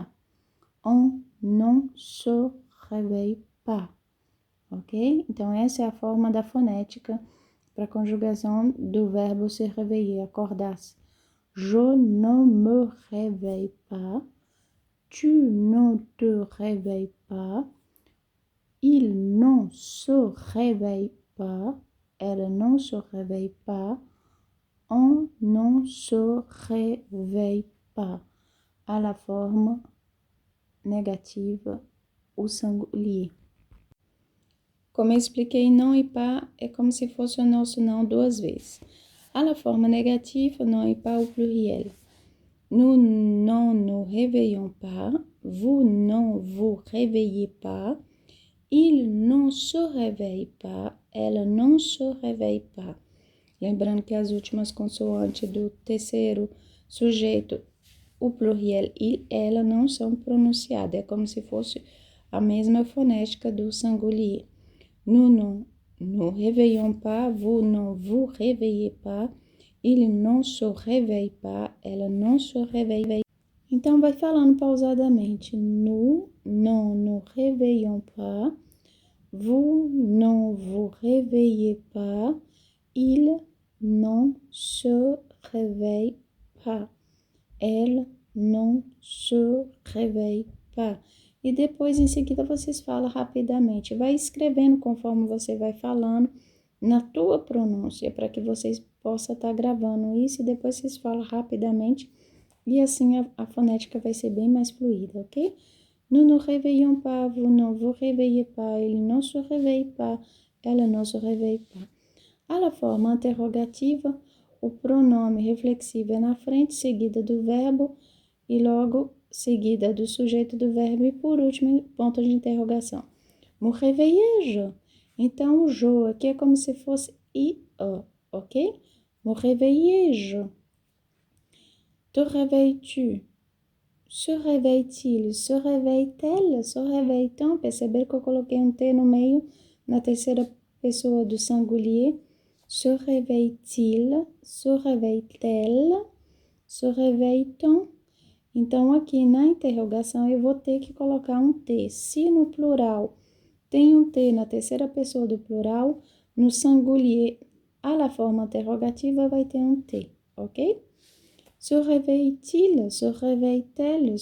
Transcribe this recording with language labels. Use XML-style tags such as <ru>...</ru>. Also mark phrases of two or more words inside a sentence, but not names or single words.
<fr>On ne se réveille pas.</fr> <pt>Ok? Então, essa é a forma da fonética para a conjugação do verbo</pt> <fr>se réveiller,</fr> <pt>acordar-se.</pt> <fr>Je ne me réveille pas. Tu ne te réveilles pas. Il ne se réveille pas. Elle ne se réveille pas. On ne se réveille pas. À la forme négative,</fr> <pt>o singulier. Como eu expliquei, não e pas é como se fosse o nosso não duas vezes.</pt> <fr>À la forme négative, non et pas au pluriel. Nous ne nous réveillons pas, vous ne vous réveillez pas, il ne se réveille pas, elle ne se réveille pas.</fr> <pt>Lembrando que as últimas consoantes do terceiro sujeito, o</pt> <fr>pluriel il,</fr> <pt>ela não são pronunciadas. É como se fosse a mesma fonética do singulier.</pt> <fr>Nous ne nous réveillons pas, vous ne vous réveillez pas, il ne se réveille pas, elle ne se réveille.</fr> <pt>Então, vai falando pausadamente.</pt> <fr>Nous ne nous réveillons pas, vous ne vous réveillez pas, il ne se réveille pas, elle ne se réveille pas.</fr> <pt>E depois, em seguida, vocês falam rapidamente. Vai escrevendo conforme você vai falando na tua pronúncia, para que vocês possam estar gravando isso e depois vocês falam rapidamente e assim a fonética vai ser bem mais fluida, ok?</pt> <fr>Nous ne réveillons pas, vous ne vous réveillez pas, il ne se réveille pas, elle ne se réveille pas. À la</fr> <pt>forma interrogativa, o pronome reflexivo é na frente, seguida do verbo e logo seguida do sujeito do verbo e por último, ponto de interrogação.</pt> <fr>Me réveillais-je?</fr> <pt>Então, o je aqui é como se fosse I, ok?</pt> <fr>Me réveillais-je? Te réveilles-tu? Se réveille-t-il? Se réveille-t-elle? Se réveille-t-on?</fr> <pt>Perceber que eu coloquei um T no meio, na terceira pessoa do singulier.</pt> <fr>Se réveille-t-il? Se réveille-t-elle? Se réveille-t-on?</fr> <pt>Então, aqui na interrogação, eu vou ter que colocar um T. Se no plural tem um T na terceira pessoa do plural, no singulier,</pt> <fr>à la</fr> <pt>forma interrogativa, vai ter um T, ok?</pt> <fr>Se réveille-t-il? Se réveille-t-elle?</fr>